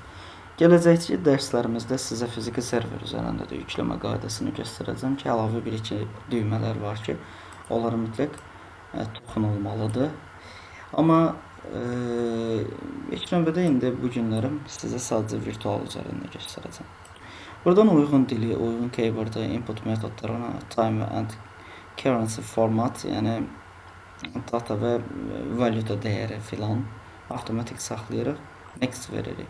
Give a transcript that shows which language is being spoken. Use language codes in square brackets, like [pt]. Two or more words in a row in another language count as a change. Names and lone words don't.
[az] Gələcəkçi dərslərimizdə sizə fiziki server üzərində də yükləmə qaydasını göstərəcəm ki, əlavə bir-iki düymələr var ki, onları mütləq toxunulmalıdır. Amma ilk növbədə indi bu günlərim sizə sadəcə virtual üzərində göstərəcəm. Buradan uyğun dili, uyğun keyboarda, input metodlarına, [en] time and currency format, [az] yəni data və valuta dəyəri filan avtomatik saxlayırıq. Next veririk.